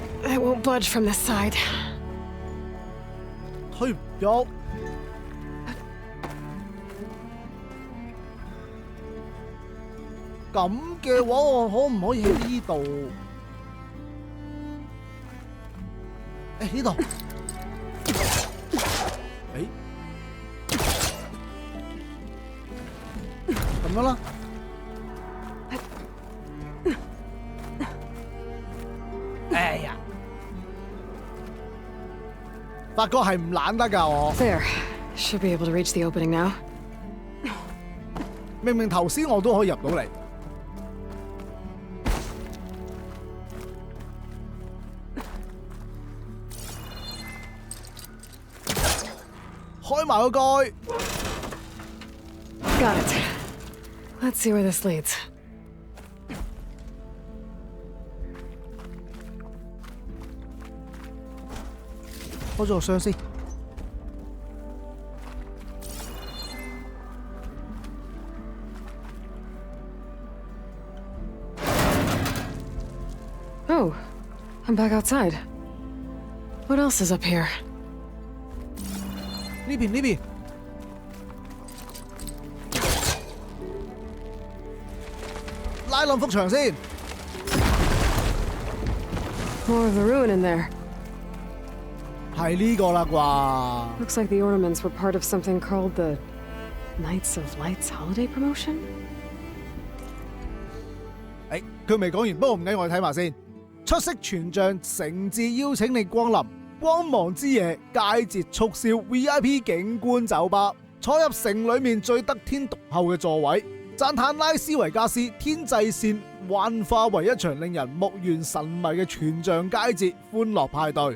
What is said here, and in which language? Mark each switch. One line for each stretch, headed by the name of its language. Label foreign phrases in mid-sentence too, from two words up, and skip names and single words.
English: I won't budge from this side.
Cantonese: 推唔喐。咁嘅話，我可唔可以喺呢度？誒呢度。誒，咁樣啦。哎呀！發覺係唔懶得㗎我。
English: There. Should be able to reach the opening now.
Cantonese: 明明頭先我都可以入到嚟。開埋個蓋。
English: Got it. Let's see where this leads.
Cantonese: 開咗個箱先。
English: Oh, I'm back outside. What else is up here?
Cantonese: 呢邊呢邊。拉冧幅牆先。
English: More of the ruin in there.
Cantonese: 係呢個啦啩。
English: Looks like the ornaments were part of something called the Knights of Lights holiday promotion?
Cantonese: 誒，佢未講完，不過唔緊，我哋睇埋先。出色全像誠摯邀請你光臨光芒之夜佳節促銷 VIP 景觀酒吧，坐入城裏面最得天獨厚嘅座位，讚嘆拉斯維加斯天際線幻化為一場令人目眩神迷嘅全像佳節歡樂派對。